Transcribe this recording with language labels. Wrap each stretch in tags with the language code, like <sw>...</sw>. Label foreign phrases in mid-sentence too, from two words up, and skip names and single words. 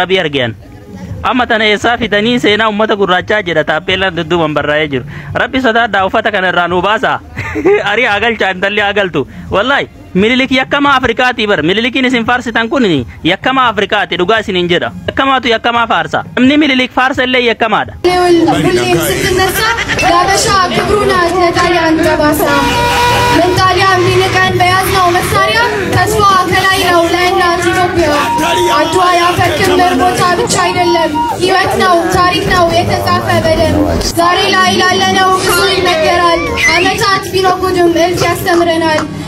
<om>Abiy argean amma tana eessaa fidanii seenaa ummata gurraachaa jedha taappeellaan dudduuban barraa'ee jiru rabbi sodaadhaa uffata kana irraa nuu baasaa arii agalchaa intalli agaltu wallahi mililik yakkama afrikaati bar mililikin isin faarsitan kun yakkama afrikaati dhugaa isinin jedha yakkamaatu yakkamaa faarsa namni mililik faarsa illee yakkamaadha</om> <am>ሁሌም ስትነሳ ለአበሻ ክብሩ ናት ለጣሊያን ጠባሳ ምን ጣሊያን ቢንቀን በያዝነው መሳሪያ ተስፋ ከላይ ነው ለእናት ኢትዮጵያ አድዋ የአፈር ክምር ቦታ ብቻ አይደለም ሕይወት ነው ታሪክ ነው የተጻፈ በደም ዛሬ ላይ ላለነው ብዙ ይነገራል ዓመታት ቢኖሩም እልፍ ያስተምረናል</am>